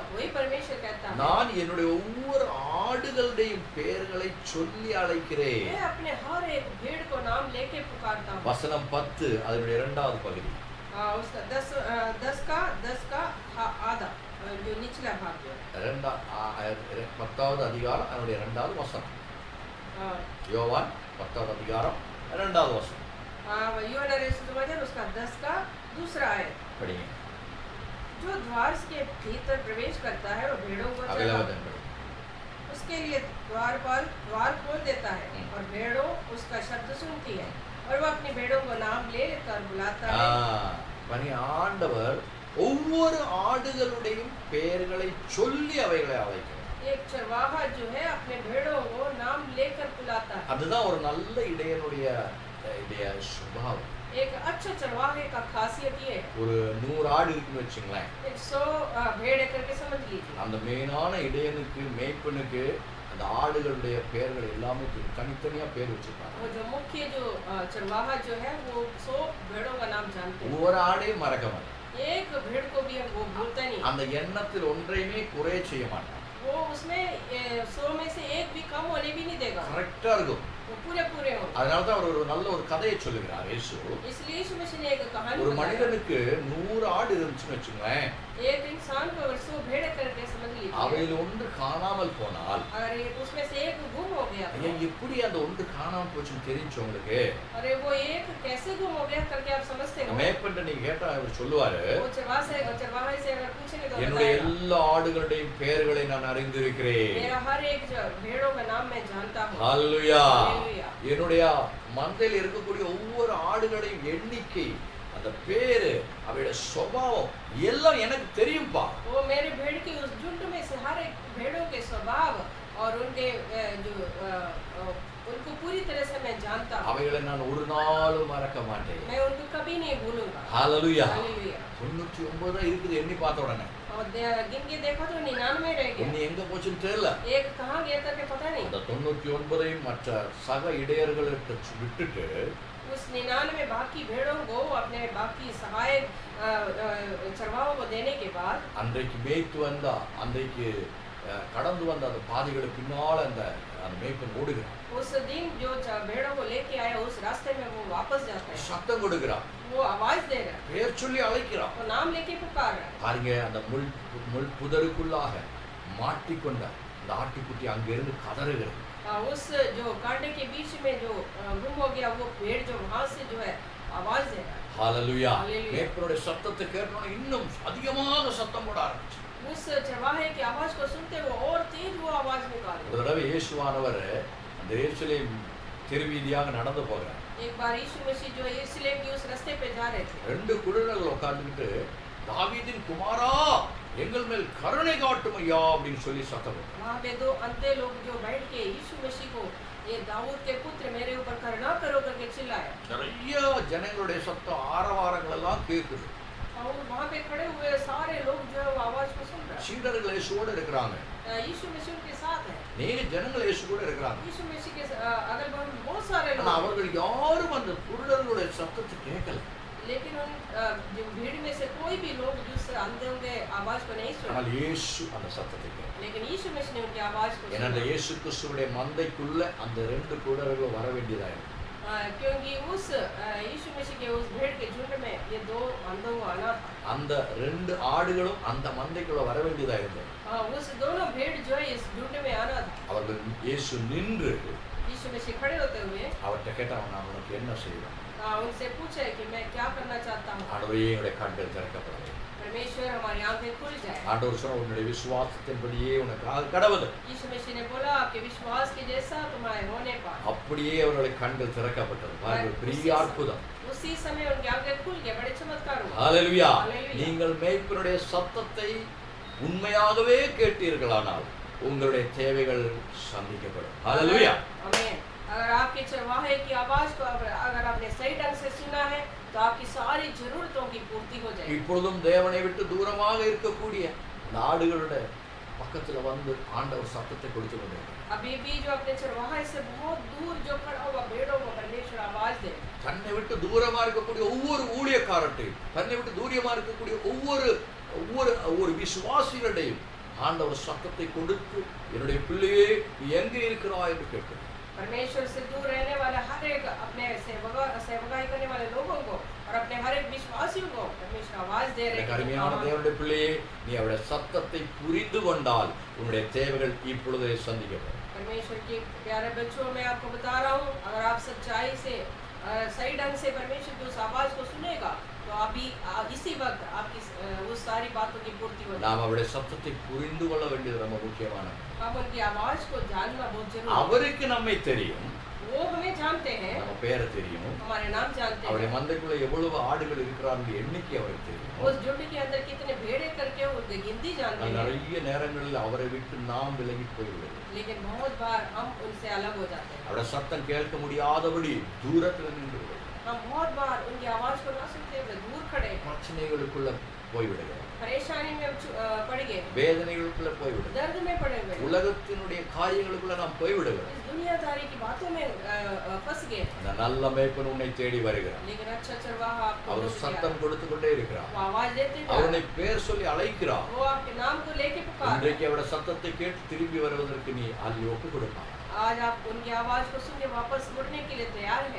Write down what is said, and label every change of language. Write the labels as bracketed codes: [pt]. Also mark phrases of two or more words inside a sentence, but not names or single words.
[hi] वही परमेश्वर कहता है, [ta] நான் என்னுடைய ஒவ்வொரு ஆடுகளுடைய பெயர்களை சொல்லி அழைக்கிறேன். [hi] मैं अपने हर एक भेड़ को नाम लेके पुकारता हूं. [ta] வசனம் 10 அதனுடைய இரண்டாவது பகுதி. [hi] उसका 10 का आधा जो निचला भाग जो [ta] 10வது அதிகாரம் அதனுடைய இரண்டாவது வசனம். யோவான் 10வது அதிகாரம் இரண்டாவது வசனம். [hi] यूहन्ना रचित सुसमाचार उसका 10 का दूसरा आयत. [ta] படிங்க. [hi] जो द्वार के भीतर प्रवेश करता है वो भेड़ों को चराता है. उसके लिए द्वार खोल देता है और भेड़ों उसका शब्द सुनती है और वो अपनी भेड़ों को नाम लेकर बुलाता है. [ta] பனி ஆண்டவர் ஒவ்வொரு ஆடுகளுடைய பெயர்களை சொல்லி அவைகளை அழைக்கிறார். [hi] एक चरवाहा जो है अपने भेड़ों को नाम लेकर बुलाता है. [ta] அதுதான் ஒரு நல்ல இடையனுடைய சுபாவம். [hi] एक अच्छा चरवाहे का खासियत ये है. [ta] ஒரு 100 ஆடு இருக்குன்னு வெச்சுங்களேன். [hi] 100 भेड़ करके समझ लीजिए. [ta] அந்த மெயினான இடையனுக்கு மேய்ப்பனுக்கு அந்த ஆடுகளுடைய பெயர்கள் எல்லாமே தனித்தனியா பேர் வச்சிருக்காங்க. [hi] वो जो मुख्य जो चरवाहा जो है वो 100 भेड़ों का नाम जानते हैं. [ta] ஒரு ஆடையும் மறக்க மாட்டான். [hi] एक भेड़ को भी वो भूलता नहीं. [ta] அந்த எண்ணத்தில் ஒன்றையுமே குறை செய்ய மாட்டான். [hi] वो उसमें 100 में से एक भी कम होने भी नहीं देगा. [ta] கரெக்ட்டா இருக்கும். [hi] वो पूरे होंगे. [ta] அதனால தான் அவர் ஒரு நல்ல ஒரு கதையை சொல்லுகிறார் இயேசு. [hi] इसलिए यीशु मसीह ने एक कहानी [ta] ஒரு மனிதனுக்கு 100 ஆடு இருந்துச்சுன்னு வெச்சுங்களேன். [hi] एक इंसान को 100 भेड़ करके समझ लीजिए. [ta] அவையில் ஒன்று காணாமல் போனால், [hi] अरे उसमें से एक गुम हो गया. [ta] ஐயா எப்படி அந்த ஒன்று காணாமல் போச்சுன்னு தெரிஞ்சு உங்களுக்கு? [hi] अरे वो एक कैसे गुम हो गया करके आप समझते हो? [ta] மேய்ப்பன்ட்ட நீங்க கேட்டா அவர் சொல்லுவாரு, [hi] वो चरवाहा से अगर पूछेंगे तो [ta] என்னுடைய எல்லா ஆடுகளுடைய பெயர்களை நான் அறிந்திருக்கிறேன். [hi] मेरा हर एक भेड़ों का नाम मैं जानता हूं. [ta] ஹalleluya. என்னுடைய மந்தையில் இருக்கக்கூடிய ஒவ்வொரு ஆடுகளின் எண்ணிக்கை, அந்த பேரு, அவருடைய சுபாவம் எல்லாம் எனக்கு தெரியும்பா. [hi] वो मेरे भेड़ की उस झुंड में से हर एक भेड़ों के स्वभाव और उनके जो उनको पूरी तरह से मैं जानता हूं. [ta] அவைகளை நான் ஒரு நாளும் மறக்க மாட்டேன். [hi] मैं उनको कभी नहीं भूलूंगा. [ta] ஹalleluya. [hi] हालेलुया. [ta] 99 இருக்குது எண்ணி பார்த்த உடனே. [hi] और गिन के देखा तो 99 रह गया. [ta] இன்னி எங்க போச்சுன்னு தெரியல. [hi] एक कहां गया करके पता नहीं. [ta] அந்த 99ஐயும் மற்ற சக இடையர்களுக்கு விட்டுட்டு [hi] उस 99 बाकी भेड़ों को अपने बाकी सहायक चरवाहों को देने के बाद [ta] அன்றைக்கு மேய்த்து வந்தா அன்றைக்கு கடந்து வந்த அந்த பாதைகளுக்கு பின்னால அந்த மேய்ப்பன் ஓடுகிறான். [hi] उस दिन जो भेड़ों को लेके आया उस रास्ते में वो वापस जाता है. [ta] சத்தம் கொடுக்கிறான். [hi] वो आवाज दे रहा है. [ta] பேர் சொல்லி அழைக்கிறான். [hi] वो नाम लेके पुकार रहा है. [ta] பாருங்க, அந்த முள் புதருக்குள்ளாக மாட்டிக்கொண்ட அந்த ஆட்டுக்குட்டி அங்கிருந்து கதறுகிறது. [hi] उस जो कांटे के बीच में जो गुम हो गया वो भेड़ जो वहां से जो है आवाज दे रहा है. [ta] ஹalleluya. [hi] हालेलुया. [ta] மேய்ப்பனுடைய சத்தத்தை கேட்டோனே இன்னும் அதிகமாக சத்தம் போட ஆரம்பிச்சு. [hi] उस चरवाहे की आवाज को सुनते वो और तेज वो आवाज निकाल. [ta] ஒரு தடவை இயேசுவானவர் அந்த எருசலேம் தெருவீதியாக நடந்து போகிறார். [hi] एक बार यीशु मसीह जो यरूशलेम के उस रास्ते पे जा रहे थे. [ta] ரெண்டு குருடர்கள் உட்கார்ந்துட்டு தாவீதின் குமாரா எங்கள் மேல் கருணை காட்டும் ஐயா அப்படின்னு சொல்லி சத்தம் போட்டாங்க. [hi] वहां पे दो अंधे लोग जो बैठ के यीशु मसीह को ये दाऊद के पुत्र मेरे ऊपर करुणा करो करके चिल्लाए. [ta] நிறைய ஜனங்களுடைய சத்தம் ஆரவாரங்கள் எல்லாம் கேக்குது. [hi] और वहां पे खड़े हुए सारे लोग जो है वो आवाज को सुन रहे हैं. [ta] சீடர்கள் இயேசுவோட இருக்கிறாங்க. [hi] यीशु मसीह के साथ है. [ta] நீங்க ஜனங்கள் இயேசு கூட இருக்கிறாங்க. [hi] यीशु मसीह के अगल बगल बहुत सारे लोग. [ta] ஆனா அவர்கள் யாரும் அந்த குருடர்களுடைய சத்தத்தை கேட்கல. [hi] लेकिन उन जो भीड़ में से कोई भी लोग जिस अंधों के आवाज को नहीं सुना. [ta] ஆனால் இயேசு அந்த சத்தத்தை கேட்டார். [hi] लेकिन यीशु मसीह ने उनकी आवाज को [ta] ஏன்னா [hi] सुना. [ta] இயேசு கிறிஸ்துவுடைய மந்தைக்குள்ள அந்த ரெண்டு குருடர்கள் வர வேண்டியதாயிருக்கு. [hi] क्योंकि उस यीशु मसीह के उस भेड़ के झुंड में ये दो अंधों को आना था. [ta] அந்த ரெண்டு ஆடுகளும் அந்த மந்தைக்குள்ள வர வேண்டியதாயிருக்கு. [hi] उस दोनों भेड़ जो है इस झुंड में आना था. [ta] அவர்கள் இயேசு நின்று [hi] यीशु मसीह खड़े होते हुए [ta] அவர்கிட்ட கேட்டான், நான் உனக்கு என்ன செய்வேன்? [hi] उनसे पूछे कि मैं क्या करना चाहता हूँ। [ta] ஆண்டவரே, என்னுடைய கண்கள் திறக்கப்படவே. [hi] परमेश्वर हमारी आंखें खुल जाए। [ta] ஆண்டவர் சொன்ன, உன்னுடைய விசுவாசத்தின்படியே உனக்கு கடவுள். [hi] यीशु मसीह ने बोला आपके विश्वास के जैसा तुम्हारे होने पर। [ta] அப்படியே அவருடைய கண்கள் திறக்கப்பட்டது. பாருங்கள், பெரிய அற்புதம். [hi] उसी समय उनकी आंखें खुल गए, बड़े चमत्कार हुए। [ta] ஹalleluya. நீங்கள் மேய்ப்பனுடைய சத்தத்தை உண்மையாகவே கேட்டீர்களானால் உங்களுடைய தேவைகள் சந்திக்கப்படும். ஹalleluya. [hi] आमीन। अगर आपके चरवाहे की आवाज को अगर आपने सही ढंग से सुना है तो आपकी सारी जरूरतों की पूर्ति हो जाएगी। [ta] இப்பொழுதும் தேவனை விட்டு தூரமாக இருக்கக்கூடிய ஆடுகளுடைய பக்கத்துல வந்து ஆண்டவர் சத்தத்தை கொடுத்து கொண்டிருக்கிறார். [hi] अभी भी जो अपने चरवाहे से बहुत दूर जो खड़ा हुआ भेड़ों को परमेश्वर आवाज दे। [ta] தன்னை விட்டு தூரமா இருக்கக்கூடிய ஒவ்வொரு ஊழியக்காரட்டையும், தன்னை விட்டு தூரமா இருக்கக்கூடிய ஒவ்வொரு விசுவாசிகளையும் ஆண்டவர் சத்தத்தை கொடுத்து, என்னுடைய பிள்ளையே எங்கே இருக்கிறாய் என்று கேட்கிறார். [hi] परमेश्वर से दूर रहने वाले हर एक अपने सेवकाई करने वाले लोगों को और अपने हर एक विश्वासियों को परमेश्वर आवाज दे रहे हैं। [ta] கருமையான தேவனுடைய பிள்ளையே, நீ அவருடைய சத்தத்தை புரிந்து கொண்டால் உன்னுடைய தேவைகள் இப்பொழுதே சந்திக்கப்படும். [hi] परमेश्वर के प्यारे बच्चों, मैं आपको बता रहा हूँ, अगर आप सच्चाई से सही ढंग से परमेश्वर की उस आवाज को सुनेगा तो अभी इसी वक्त आपकी उस सारी बातों की पूर्ति हो जाएगी। [ta] நாம் அவருடைய சத்தத்தை புரிந்து கொள்ள வேண்டியது ரொம்ப முக்கியமானது. [hi] हम उनकी आवाज को जानना बहुत जरूरी है। [ta] அவருக்கு நம்மை தெரியும், [hi] वो हमें जानते हैं, [ta] நம்ம பேரை தெரியும், [hi] हमारे नाम जानते हैं, [ta] அவருடைய மந்தைக்குள்ள எவ்வளவு ஆடுகள் இருக்கிறாங்க எண்ணிக்கை அவருக்கு தெரியும், [hi] उस झुंड के अंदर कितने भेड़े करके उनकी गिनती जानते हैं। [ta] நிறைய நேரங்களில் அவரை விட்டு நாம் விலகி போய்விடுவோம். [hi] लेकिन बहुत बार हम उनसे अलग हो जाते हैं। [ta] அவருடைய சத்தம் கேட்க முடியாதபடி தூரத்தில் நின்று விடுவோம். [hi] हम बहुत बार उनकी आवाज को ना सुनते हुए दूर खड़े हैं, [ta] பிரச்சனைகளுக்குள்ள போய்விடுகிறோம், [hi] परेशानी में पड़ गए, [ta] வேதனைகளுக்குள்ள போய்விடுகிறோம், [hi] दर्द में पड़े हुए, [ta] உலகத்தினுடைய காரியங்களுக்குள்ள நாம் போய்விடுகிறோம். [hi] इस दुनियादारी की बातों में फंस गए। [ta] அந்த நல்ல மேய்ப்பன் உன்னை தேடி வருகிறார். [hi] लेकिन अच्छा चरवाहा आपको [ta] அவர் சத்தம் கொடுத்து கொண்டே இருக்கிறார். [hi] वो आवाज देते हैं, [ta] அவனை பேர் சொல்லி அழைக்கிறார். [hi] वो आपके नाम को लेके पुकार। [ta] இன்றைக்கு அவருடைய சத்தத்தை கேட்டு திரும்பி வருவதற்கு நீ அள்ளி ஒப்பு கொடுப்பார். [hi] आज आप उनकी आवाज को सुन के वापस मुड़ने के लिए तैयार हैं।